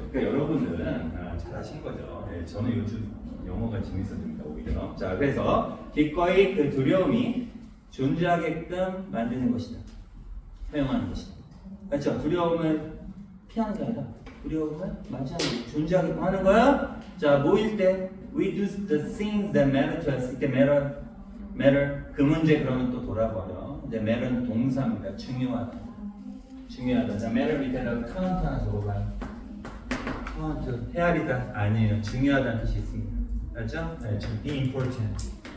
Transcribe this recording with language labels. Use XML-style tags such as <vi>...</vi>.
<ko>그러니까 여러분들은 잘하신 거죠. 네, 저는 요즘 영어가 재밌어집니다 오히려. 자, 그래서 기꺼이 그 두려움이 존재하게끔 만드는 것이다. 사용하는 것이다. 그렇죠? 두려움을 피하는 게 아니라 두려움을 맞이하는 존재하게끔 하는 거야. 자, 모일 때</ko> <en>we do the things that matter to us.</en> <ko>이때 matter 그 문제 그러면 또 돌아버려. 이제 matter는 동사입니다. 중요하다. 자, matter 밑에다가 count 하나 적어봐요. count 헤아리다 아니에요. 중요하다는 뜻이 있습니다. 알죠? 네,</ko> <en>be important.</en>